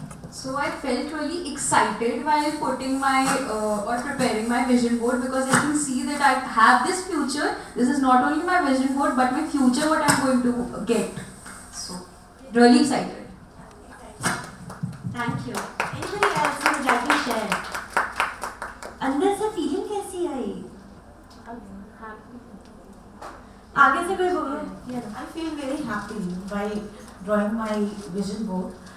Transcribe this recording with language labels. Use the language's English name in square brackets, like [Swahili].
[English] So I felt really excited while putting my or preparing my vision board because I can see that I have this future. This is not only my vision board but my future what I'm going to get. So really excited. Thank you. Anybody else who would like to share? [Hindi] अंदर से feeling कैसी आई? आगे से कोई बोलो. [English] I feel very happy by drawing my vision board.